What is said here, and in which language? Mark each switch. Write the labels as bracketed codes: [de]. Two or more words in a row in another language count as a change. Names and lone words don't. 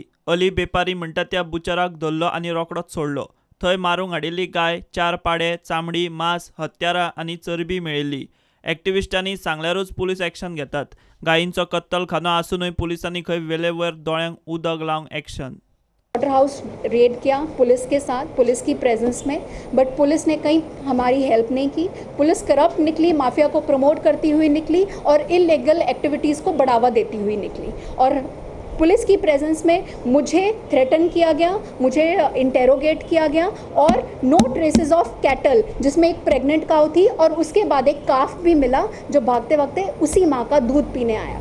[kok] अली बेपारी म्हणटा त्या बुचराक धरलो आनी रोखडोच सोडलो। थंय मारूंक हाडिल्ली गाय, 4 पाडे, चामडी, मांस, हत्यारां आनी चरबी मेळिल्ली। एक्टिविस्टांनी सांगल्यारूच पुलीस एक्शन घेतात। गायींचो कत्तलखानो आसूनय पुलिसांनी खंय वेलेवयर दोळ्यांक उदक लावंक एक्शन। [en] slaughter house raid [hi] किया पुलिस के साथ, पुलिस की प्रेजेंस में, बट पुलिस ने कहीं हमारी हेल्प नहीं की। पुलिस करप्ट निकली, माफिया को प्रमोट करती हुई निकली और [en] illegal activities [hi] को बढ़ावा देती हुई निकली। और पुलिस की प्रेजेंस में मुझे थ्रेटन किया गया, मुझे इंटेरोगेट किया गया और [en] no traces of cattle, [hi] जिसमें एक [en] pregnant cow [hi] थी और उसके बाद एक काफ भी मिला जो भागते भागते उसी माँ का दूध पीने आया।